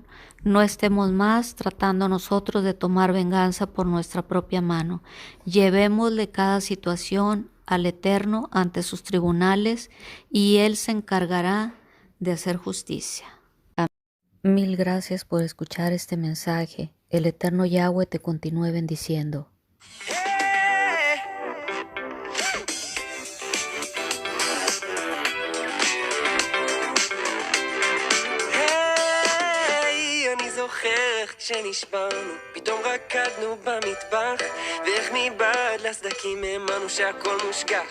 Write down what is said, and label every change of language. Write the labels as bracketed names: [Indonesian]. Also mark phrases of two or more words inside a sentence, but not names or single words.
[Spanish] No estemos más tratando nosotros de tomar venganza por nuestra propia mano. Llevémosle cada situación al Eterno ante sus tribunales y Él se encargará de hacer justicia. Amén. Mil gracias por escuchar este mensaje. El Eterno Yahweh te continúe bendiciendo. [Hebrew] זוכר כשנשברנו, פתאום רקדנו במטבח, ואיך מבעד לסדקים האמנו שהכל מושגח.